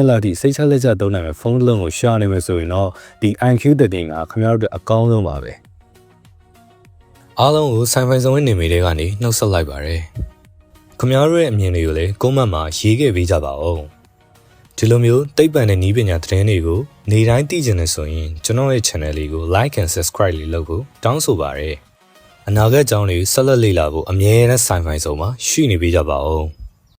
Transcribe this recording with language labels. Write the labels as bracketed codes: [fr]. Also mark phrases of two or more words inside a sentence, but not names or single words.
[my] လောက်ထိစိတ်ချလက်ချသုံးနိုင်မယ့်ဖုန်းတစ်လုံးကိုရှာနေမယ်ဆိုရင်တော့ဒီ IQ13 ကခင်ဗျားတို့အကောင်းဆုံးပါပဲ။အားလုံးကိုဆိုင်ဖိုင်ဆောင်နေမိတဲ့ကနေနှုတ်ဆက်လိုက်ပါတယ်။ခင်ဗျားတို့ရဲ့အမြင်တွေကိုလည်း comment မှာရေးခဲ့ပေးကြပါဦး။ဒီလိုမျိုးသိပ္ပံနဲ့နည်းပညာသတင်းတွေကိုနေ့တိုင်းသိချင်နေဆိုရင်ကျွန်တော်ရဲ့ channel လေးကို [en] like and subscribe [my] လေးလုပ်ဖို့တောင်းဆိုပါရစေ။အနာဂတ်အကြောင်းတွေဆက်လက်လေ့လာဖို့အမြဲတမ်းဆိုင်ဖိုင်ဆောင်မှာရှိနေပေးကြပါဦး။